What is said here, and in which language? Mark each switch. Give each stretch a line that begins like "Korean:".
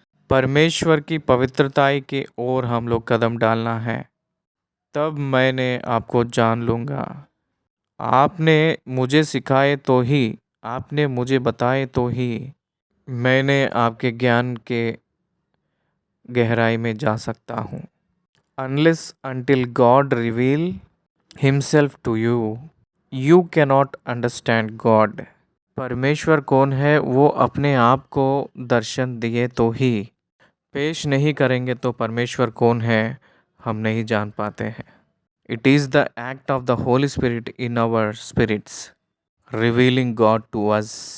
Hindi: परमेश्वर की पवित्रताई की ओर हम लोग कदम डालना है। तब मैंने आपको जान लूँगा। आपने मुझे सिखाए तो ही, आपने मुझे बताए तो ही मैंने आपके ज्ञान के गहराई में जा सकता हूँ।
English: Unless until God reveal himself to you, you cannot understand God।
Hindi: परमेश्वर कौन है वो अपने आप को दर्शन दिए तो ही, पेश नहीं करेंगे तो परमेश्वर कौन है हम नहीं जान पाते हैं।
English: It is the act of the Holy Spirit in our spirits revealing God to us.